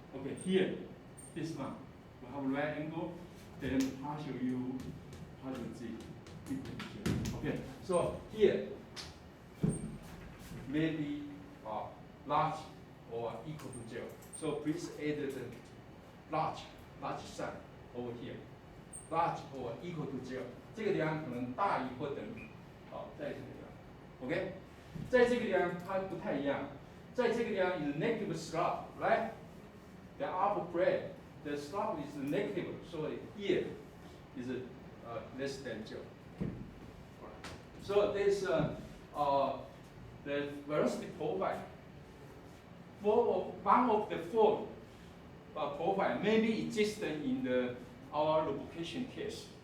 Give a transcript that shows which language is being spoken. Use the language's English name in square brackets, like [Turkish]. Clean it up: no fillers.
[English] Okay, here, this one, we have a right angle, then partial u, partial z, equal to 0. Okay, so here, maybe large or equal to 0. So please add the large sign over here. Large or equal to 0. [Chinese] 这个地方可能大于或等于，在这个地方 ，OK， 在这个地方它不太一样，在这个地方 [English] is negative slope, right? The upper grade, the slope is negative, so here is less than 0. So this the velocity profile. One of the four profile maybe existent in our lubrication case.